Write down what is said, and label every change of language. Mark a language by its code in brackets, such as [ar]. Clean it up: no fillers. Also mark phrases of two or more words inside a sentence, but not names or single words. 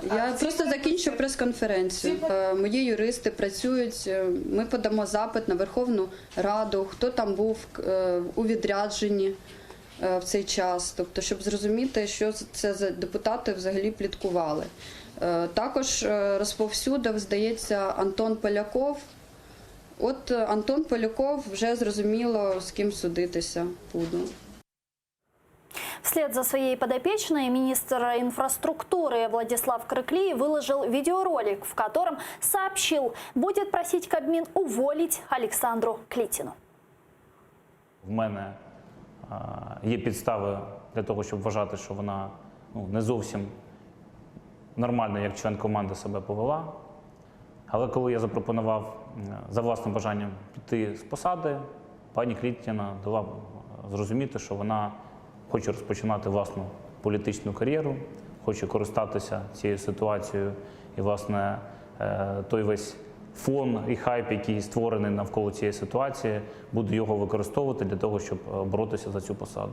[uk] Я просто закінчу прес-конференцію. Мої юристи працюють, ми подамо запит на Верховну Раду, хто там був у відрядженні в цей час, тобто, щоб зрозуміти, що це за депутати взагалі пліткували. Також розповсюдив, здається, Антон Поляков. От Антон Поляков вже зрозуміло, з ким судитися буду. [ru] Вслед за своей подопечной министр инфраструктуры Владислав Крыклий выложил видеоролик, в котором сообщил, будет просить Кабмин уволить Александру Клитину. [uk] В мене є підстави для того, щоб вважати, що вона не зовсім нормально, як член команди себе повела. Але коли я запропонував за власним бажанням піти з посади, пані Клітіна дала зрозуміти, що вона хоче розпочинати власну політичну кар'єру, хоче користатися цією ситуацією і, власне, той весь фон і хайп, який створений навколо цієї ситуації, буду його використовувати для того, щоб боротися за цю посаду.